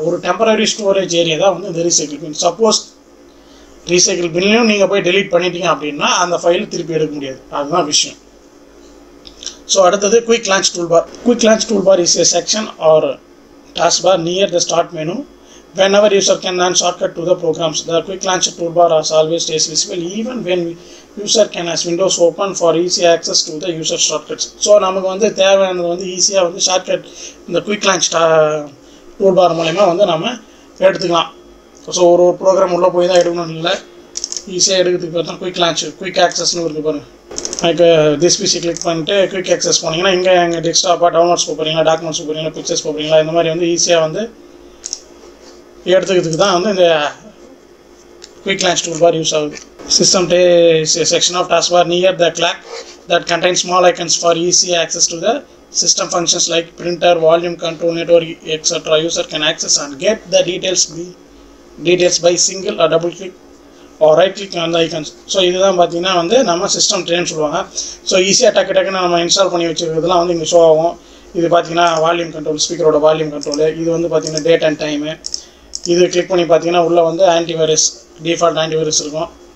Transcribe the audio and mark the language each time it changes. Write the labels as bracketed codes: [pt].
[ta] ஒரு temporary storage area தான் வந்து இந்த ரீசைக்கிள் பின். சப்போஸ் ரீசைக்கிள் பின்லையும் நீங்கள் போய் டெலிட் பண்ணிட்டீங்க அப்படின்னா அந்த ஃபைலை திருப்பி எடுக்க முடியாது, அதுதான் விஷயம். [en] so [ta] அடுத்தது [en] Quick launch toolbar. Quick launch toolbar is a section or taskbar near the start menu. Whenever user can launch shortcut to the programs, the quick launch toolbar always stays visible even when user can has windows open for easy access to the user shortcuts. [ta] So நமக்கு வந்து தேவையானது வந்து ஈஸியாக வந்து shortcut இந்த quick launch toolbar மூலமா வந்து நம்ம எடுத்துக்கலாம். ஸோ ஒரு ப்ரோக்ராம் உள்ளே போய் தான் எடுக்கணும் இல்லை, ஈஸியாக எடுக்கிறதுக்கு பார்த்தா குயிக் லான்ச், குயிக் ஆக்சஸ்னு இருக்குது பாருங்கள். இப்போ திஸ் பிசி கிளிக் பண்ணிட்டு குயிக் ஆக்சஸ் போனீங்கன்னா இங்கே எங்கள் டெஸ்க்டாப்பாக டவுன்லோட்ஸ் போகிறீங்களா, டாக்குமெண்ட்ஸ் போகிறீங்களா, பிக்சர்ஸ் போகிறீங்களா, இந்த மாதிரி வந்து ஈஸியாக வந்து எடுத்துக்கிறதுக்கு தான் வந்து இந்த குயிக் லான்ச் டூல்பார் யூஸ் ஆகுது. [en] System section of taskbar near the clock that contains small icons for easy access to the system functions like printer, volume control, network, etc. User can access and get the details by single or double click or right click on the icons. [ta] So இதுதான் பார்த்தீங்கன்னா வந்து நம்ம system ட்ரேன்னு சொல்லுவாங்க. So ஈஸியாக டக்குன்னு நம்ம install பண்ணி வச்சுருக்கிறதுலாம் வந்து இங்கே ஷோ ஆகும். இது பார்த்தீங்கன்னா வால்யூம் கண்ட்ரோல், ஸ்பீக்கரோட வால்யூம் கண்ட்ரோலு. இது வந்து பார்த்தீங்கன்னா டேட் அண்ட் டைமு. இது கிளிக் பண்ணி பார்த்தீங்கன்னா உள்ளே வந்து ஆன்டிவைரஸ், டிஃபால்ட் ஆன்டிவைரஸ் இருக்கும்.